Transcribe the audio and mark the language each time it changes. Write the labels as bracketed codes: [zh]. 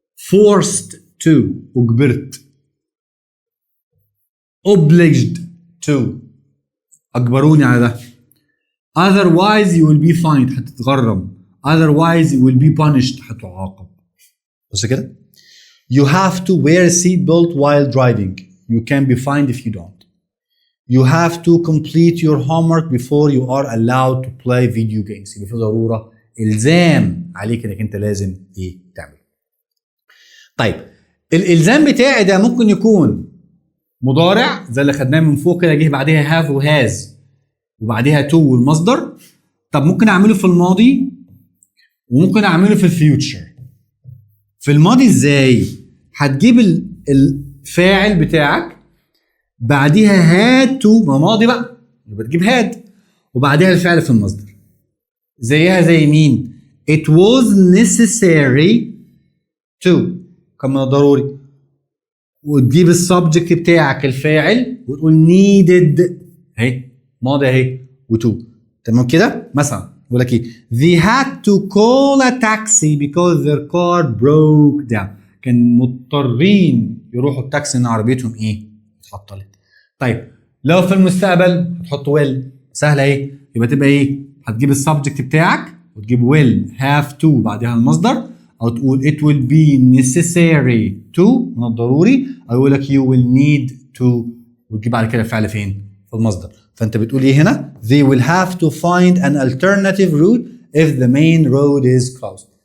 [en] forced to [ar] اجبرت. [en] obliged to [ar] اجبروني على ده. [en] otherwise you will be fined [ar] هتتغرم. [en] otherwise you will be punished [ar] هتعاقب. بص كده [en] you have to wear a seat belt while driving. You can be fined if you don't. You have to complete your homework before you are allowed to play video games. [ar] يبقى في ضرورة إلزام عليك إنك أنت لازم تعمل. طيب الالزام بتاعي ده ممكن يكون مضارع زي اللي خدناه من فوق كده، جه بعديها هاف وهاز وبعديها تو والمصدر. طب ممكن اعمله في الماضي وممكن اعمله في الفيوتشر. في الماضي ازاي؟ هتجيب الفاعل بتاعك بعديها هاد تو، ما ماضي بقى يبقى تجيب هاد وبعديها الفعل في المصدر. زيها زي مين؟ [en] it was necessary to، [ar] كان من الضروري، وتجيب السبجكت بتاعك الفاعل وتقول needed اهي ماضي اهي وتو. تمام كده؟ مثلا بقول لك ايه؟ [en] they had to call a taxi because their car broke down. [ar] كان مضطرين يروحوا التاكسي ان عربيتهم ايه؟ اتعطلت. طيب لو في المستقبل هتحط will، سهله اهي، يبقى تبقى ايه؟ هتجيب السبجكت بتاعك وتجيب [en] will have to [ar] بعدها المصدر، او تقول [en] it will be necessary to [ar] من الضروري، او يقول لك [en] you will need to [ar] وتجيب بعد كده الفعل فين؟ في المصدر. فانت بتقول ايه هنا؟ [en] they will have to find an alternative route if the main road is closed.